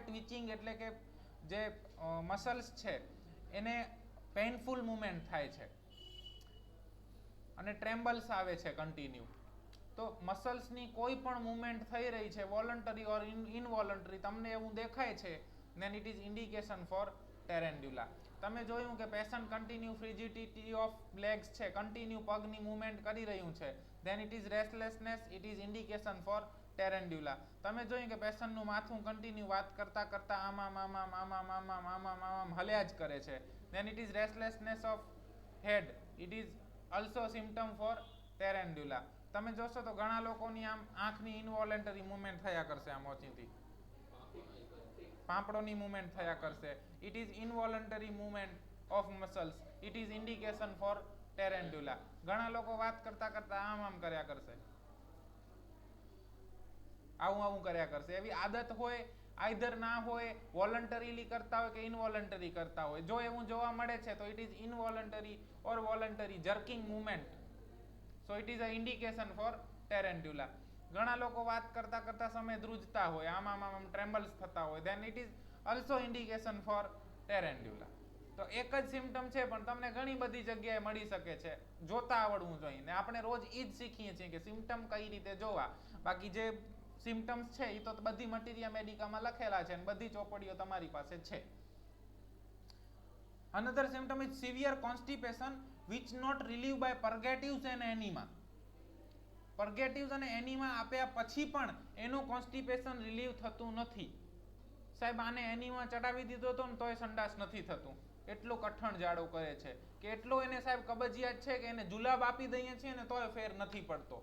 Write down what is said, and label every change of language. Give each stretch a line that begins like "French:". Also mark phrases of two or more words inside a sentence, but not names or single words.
Gujarati: ટ્વિચિંગ એટલે કે જે મસલ્સ છે એને
English: painful movement
Gujarati: થાય છે અને ટ્રેમ્બલ્સ આવે છે કન્ટિન્યુ. તો મસલ્સની કોઈ પણ મુવમેન્ટ થઈ રહી છે,
English: voluntary or involuntary,
Gujarati: તમને એવું દેખાય છે,
English: then it is indication for ટેરેન્ડ્યુલા.
Gujarati: તમે જોયું કે પેશન્ટ
English: continue frigidity of legs
Gujarati: છે, કન્ટિન્યુ પગની મુવમેન્ટ કરી રહ્યું છે,
English: then it is restlessness, it is indication for ટેરેન્ડ્યુલા.
Gujarati: તમે જોયું કે પેશન્ટનું માથું કન્ટિન્યુ વાત કરતા કરતા આમ હલ્યા જ કરે છે,
English: then it is restlessness of head, it is also symptom for ટેરેન્ડ્યુલા.
Gujarati: તમે જોશો તો ઘણા લોકોની આમ આંખની
English: involuntary movement
Gujarati: થયા કરશે, આમ ઓચિંતી પાંપડોની મુવમેન્ટ થયા કરશે.
English: it is involuntary movement of muscles, it is indication for Tarentula.
Gujarati: ઘણા લોકો વાત કરતા કરતા આમ કર્યા કરશે, આવું કર્યા કરશે. એવી આદત હોય, આઈધર ના હોય, વોલન્ટરીલી કરતા હોય કે ઇનવોલન્ટરી કરતા હોય. જો એવું જોવા મળે છે તો
English: it is involuntary or voluntary jerking movement, so it is a indication for Tarentula.
Gujarati: ઘણા લોકો વાત કરતા કરતા સમય ધ્રુજતા હોય, આમ ટ્રેમ્બલ્સ થતા હોય,
English: then it is also indication for ટેરેન્ડ્યુલા.
Gujarati: તો એક જ સિમ્ટમ છે પણ તમને ઘણી બધી જગ્યાએ મળી શકે છે, જોતા આવડવું જોઈએ. ને આપણે રોજ એ જ શીખીએ છીએ કે સિમ્ટમ કઈ રીતે જોવા. બાકી જે સિમ્ટમ્સ છે એ તો બધી મટીરિયા મેડિકામાં લખેલા છે અને બધી ચોપડીઓ તમારી પાસે છે.
English: Another symptom is severe constipation which not relieved by purgatives and enema.
Gujarati: પર્ગેટિવ્સ અને એનીમા આપ્યા પછી પણ એનું કોન્સ્ટિપેશન રિલીવ થતું નથી. સાહેબ આને એનીમા ચડાવી દીધો તો ને તોય સંડાસ નથી થતું, એટલું કઠણ જાડો કરે છે, કે એટલો એને સાહેબ કબજિયાત છે કે એને જુલાબ આપી દઈએ છીએ ને તોય ફેર નથી પડતો.